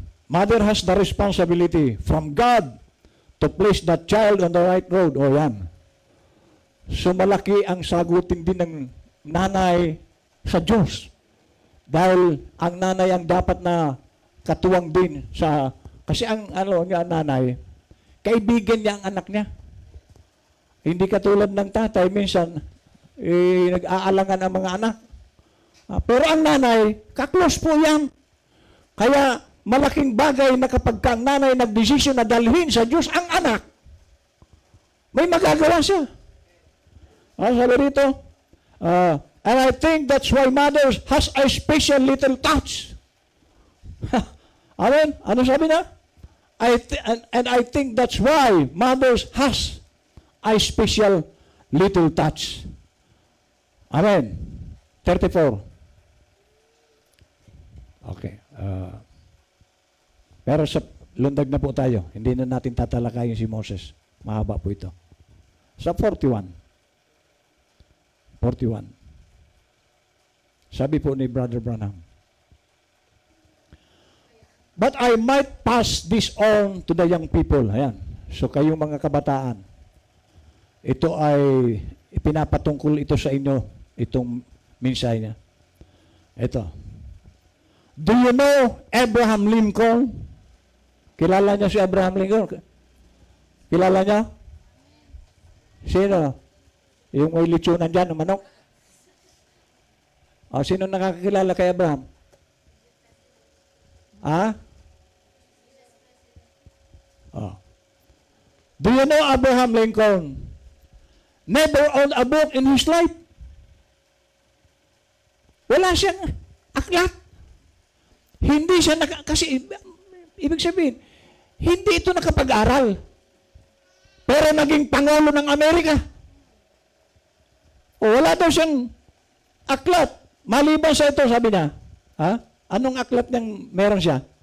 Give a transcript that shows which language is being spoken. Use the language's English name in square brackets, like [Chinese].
[English] Mother has the responsibility from God to place that child on the right road. [Filipino] O yan. So malaki ang sagutin din ng nanay sa Diyos. Dahil ang nanay ang dapat na katuwang din sa, kasi ang nanay, kaibigan niya ang anak niya. Hindi katulad ng tatay, minsan, nag-aalangan ang mga anak. Pero ang nanay, kaklos po yan. Kaya malaking bagay na kapag ang nanay nagdesisyon na dalhin sa Diyos ang anak, may magagawa siya. Sabi rito, [English] and I think that's why mothers has a special little touch. Amen? [Filipino] Ano sabi na? [English] And I think that's why mothers has a special little touch. Amen. 34. Okay. [Filipino] Pero sa lundag na po tayo. Hindi na natin tatalakayin si Moses. Mahaba po ito. Sa 41. 41. Sabi po ni [English] Brother Branham, but I might pass this on to the young people. [Filipino] Ayan. So kayong mga kabataan, ito ay pinapatungkol ito sa inyo, itong mensahe niya. [English] Ito. Do you know Abraham Lincoln? [Filipino] Kilala niyo si Abraham Lincoln? Kilala niyo? Sino? Yung may litsunan dyan, ng manok? Sino nakakilala kay Abraham? [English] Do you know Abraham Lincoln never owned a book in his life? [Filipino] Wala siyang aklat. Hindi siya kasi ibig sabihin, hindi ito nakapag-aral. Pero naging Pangulo ng Amerika. Wala daw siyang aklat. Maliban sa ito, sabi niya, anong aklat niyang meron siya?